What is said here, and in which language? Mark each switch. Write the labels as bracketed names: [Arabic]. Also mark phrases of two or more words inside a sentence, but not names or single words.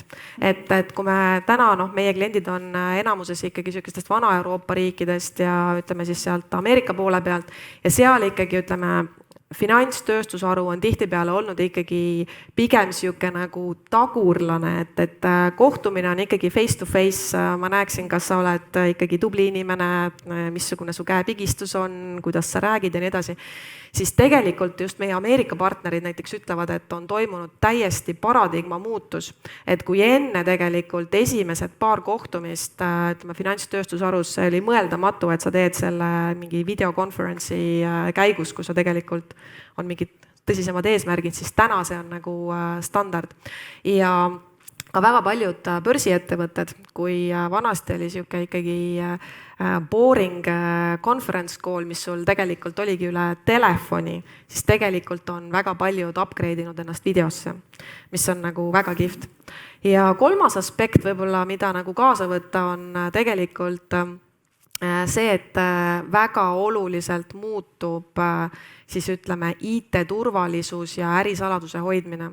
[Estonian] Et kui me täna, meie kliendid on enamuses ikkagi niisugustest Vana-Euroopa riikidest ja ütleme siis sealt Ameerika poole pealt ja seal ikkagi ütleme, finantstööstusharu on tihtipeale olnud ikkagi pigem sihuke nagu tagurlane, et kohtumine on ikkagi [English] face to face, [Estonian] ma näeksin, kas sa oled ikkagi tubli inimene, missugune su käepigistus on, kuidas sa räägid ja nii edasi. Siis tegelikult just meie Ameerika partnerid näiteks ütlevad, et on toimunud täiesti paradigma muutus, et kui enne tegelikult esimesed paar kohtumist, ütleme finantstööstusharus oli mõeldamatu, et sa teed selle mingi videokonferentsi käigus, kus sa tegelikult on mingid tõsisemad eesmärgid, siis täna see on nagu standard. Ja ka väga paljud börsiettevõtted, kui vanasti oli sihuke ikkagi [English] boring conference call, [Estonian] mis sul tegelikult oligi üle telefoni, siis tegelikult on väga paljud upgrade inud ennast videosse, mis on nagu väga kihvt. Ja kolmas aspekt võib-olla, mida nagu kaasa võtta, on tegelikult see, et väga oluliselt muutub siis ütleme IT-turvalisus ja ärisaladuse hoidmine.